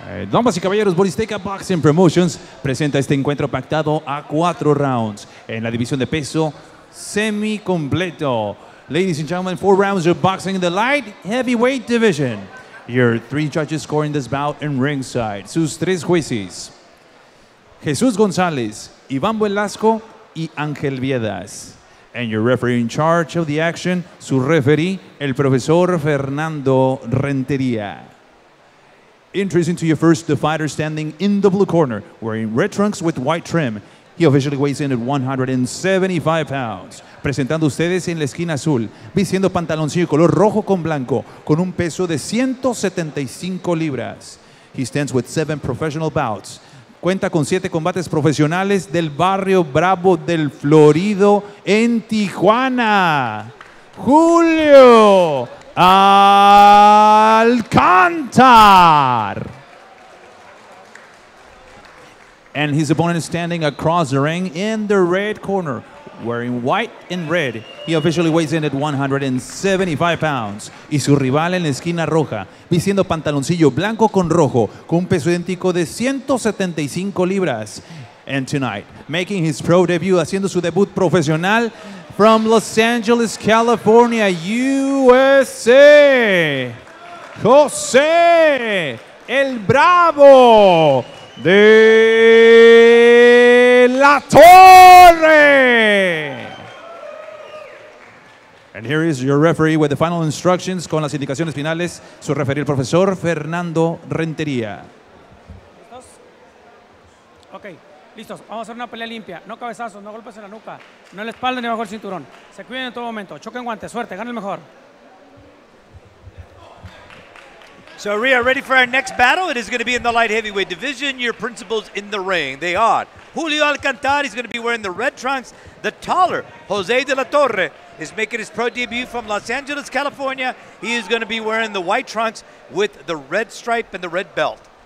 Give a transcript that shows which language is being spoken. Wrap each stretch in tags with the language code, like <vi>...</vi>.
<es>Damas y caballeros, Boristeca Boxing Promotions presenta este encuentro pactado a 4 rounds en la división de peso semi-completo.</es> <en>Ladies and gentlemen, 4 rounds of boxing in the light heavyweight division. Your 3 judges scoring this bout in ringside.</en> <es>Sus 3 jueces: Jesús González, Iván Velasco y Ángel Viedas.</es> <en>And your referee in charge of the action,</en> <es>su referee, el profesor Fernando Rentería.</es> <en>Introducing to you first the fighter standing in the blue corner, wearing red trunks with white trim. He officially weighs in at 175 pounds.</en> <es>Presentando ustedes en la esquina azul, vistiendo pantaloncillo color rojo con blanco, con un peso de 175 libras.</es> <en>He stands with 7 professional bouts.</en> <es>Cuenta con 7 combates profesionales del barrio Bravo del Florido en Tijuana. Julio Alcantar.</es> <en>And his opponent is standing across the ring in the red corner, wearing white and red. He officially weighs in at 175 pounds.</en> <es>Y su rival en la esquina roja, vistiendo pantaloncillo blanco con rojo, con un peso idéntico de 175 libras.</es> <en>And tonight, making his pro debut,</en> <es>haciendo su debut profesional,</es> <en>from Los Angeles, California, USA, Jose el Bravo de la Torre. And here is your referee with the final instructions,</en> <es>con las indicaciones finales, su referee, el profesor Fernando Rentería. ¿Listos? Ok, listos. Vamos a hacer una pelea limpia. No cabezazos, no golpes en la nuca, no en la espalda ni bajo el cinturón. Se cuiden en todo momento. Choquen guantes, suerte, gana el mejor.</es> <en>So we are ready for our next battle. It is going to be in the light heavyweight division. Your principals in the ring. They are Julio Alcantara. He's going to be wearing the red trunks. The taller Jose de la Torre is making his pro debut from Los Angeles, California. He is going to be wearing the white trunks with the red stripe and the red belt.</en>